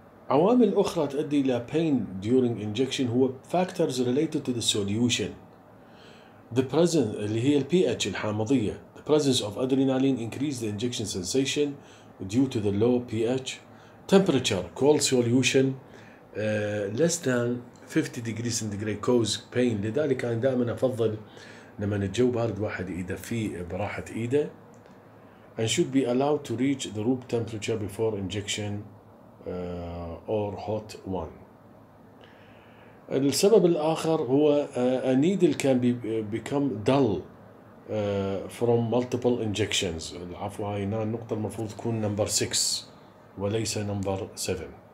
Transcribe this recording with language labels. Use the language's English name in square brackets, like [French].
[Arabic] العوامل الأخرى تؤدي إلى [English] pain during injection [Arabic] هو [English] factors related to the solution. The presence [Arabic] اللي هي [English] pH [Arabic] الحامضية. [English] The presence of adrenaline increase the injection sensation due to the low pH. Temperature, cold solution less than 50 degrees centigrade cause pain. [Arabic] لذلك أنا دائما أفضل لما الجو بارد واحد يدفيه براحة إيده. [English] And should be allowed to reach the room temperature before injection or hot one. [Arabic] السبب الآخر هو [English] a needle can become dull from multiple injections. [Arabic] العفو هاي هنا النقطة المفروض تكون [English] number 6 [Arabic] وليس [English] number 7.